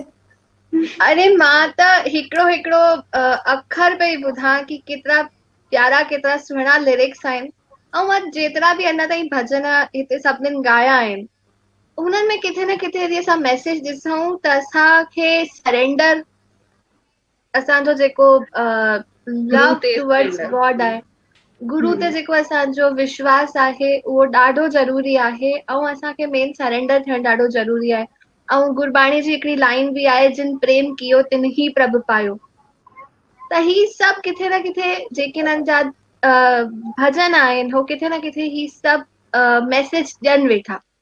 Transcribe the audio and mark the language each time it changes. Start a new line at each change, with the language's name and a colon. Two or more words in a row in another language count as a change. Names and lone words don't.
Sindhi: अरे मां त हिकिड़ो अखर पई ॿुधां कि केतिरा प्यारा केतिरा सुहिणा लिरिक्स आहिनि ऐं मां जेतिरा बि अञा ताईं भॼन हिते सभिनीनि ॻाया आहिनि हुननि में किथे न किथे यदि असां मैसेज ॾिसूं त असांखे सरेंडर, असांजो जेको
English: love towards God
Sindhi: आहे, गुरु ते जेको असांजो विश्वास आहे उहो ॾाढो ज़रूरी आहे। ऐं असांखे मेन सरेंडर थियणु ॾाढो ज़रूरी आहे। ऐं गुरबाणी जी हिकिड़ी लाइन बि आहे,
Punjabi: ਜਿਨ ਪ੍ਰੇਮ ਕੀਓ ਤਿਨ ਹੀ ਪ੍ਰਭੁ ਪਾਇਓ।
Sindhi: त ही सभु किथे न किथे जेके हिननि जा भजन आहिनि हो किथे न किथे ही सभु मैसेज ॾियनि वेठा।